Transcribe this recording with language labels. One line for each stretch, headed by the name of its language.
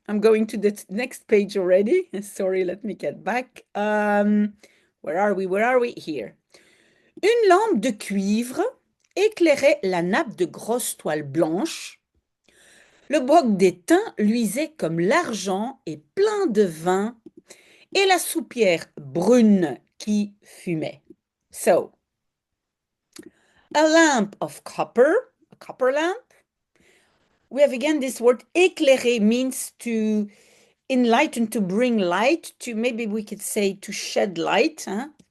English: I'm going to the next page already. Sorry, let me get back. Where are we? Here.
French: Une lampe de cuivre éclairait la nappe de grosse toile blanche. Le broc d'étain luisait comme l'argent et plein de vin, et la soupière brune qui fumait.
English: So, a lamp of copper, a copper lamp. We have again this word éclairer, means to enlighten, to bring light, to, maybe we could say, to shed light. Huh?